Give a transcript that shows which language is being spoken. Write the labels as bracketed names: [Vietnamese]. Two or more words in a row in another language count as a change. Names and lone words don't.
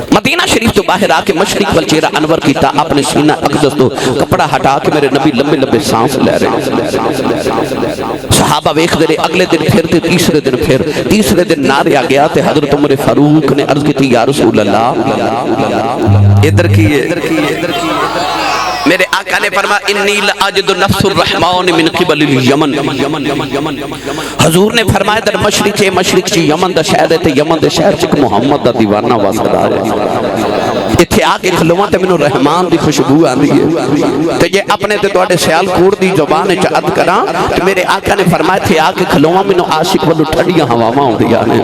[Punjabi] مدینہ شریف توں باہر آکے مشرق ول چہرہ انور کیتا، اپنے سینہ اقدس توں کپڑا ہٹا کے میرے نبی لمبے لمبے سانس لے رہے. صحابہ ویکھدے رہے. اگلے دن فیر تے تیسرے دن فیر تیسرے دن نعرے آ گیا تے حضرت عمر فاروق نے عرض کی [Arabic] یا رسول اللہ [Punjabi] ادھر کی میرے آقا نے فرمایا [Arabic] إني لأجد نفس الرحمن من قبل اليمن. [Punjabi] حضور نے فرمایا در مشرق چ یمن دا شہر ہے تے یمن دے شہر چ محمد دا دیوانہ وسدا ہے. ایتھے آکے کھلوواں تے مینوں رحمان دی خوشبو آندی ہے تے جے اپنے تے تہاڈے سیالکوٹ دی زبان چ ادا کراں تے میرے آقا نے فرمایا ایتھے آکے کھلوواں مینوں عاشق ولوں ٹھنڈیاں ہواواں آؤندیاں نے.